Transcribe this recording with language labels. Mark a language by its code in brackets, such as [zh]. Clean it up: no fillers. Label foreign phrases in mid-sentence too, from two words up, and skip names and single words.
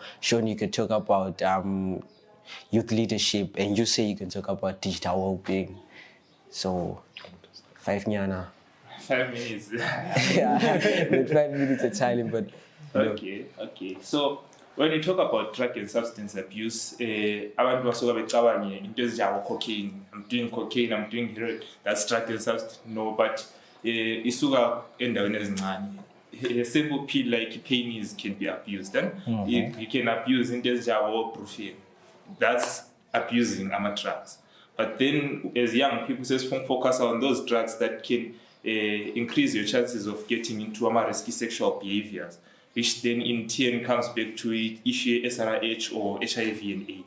[en] Sean, you could talk about youth leadership, and you say you can talk about digital well-being. So 5 nyana. 5 minutes. Yeah, not 5 minutes at time, but Okay. So when we talk about drug and substance abuse, [nd] abantu basuka becabanye into ezinjengabo cocaine. [en] I'm doing cocaine, I'm doing heroin. That's drug and substance. No, but [nd] isuka endaweni ezincane. [en] A simple pill like pain can be abused. Then you can abuse [nd] into ezinjengabo [en] brufen. That's abusing drugs. But then, as young people, focus on those drugs that can increase your chances of getting into risky sexual behaviors, which then in turn comes back to issue SRH or HIV and AIDS.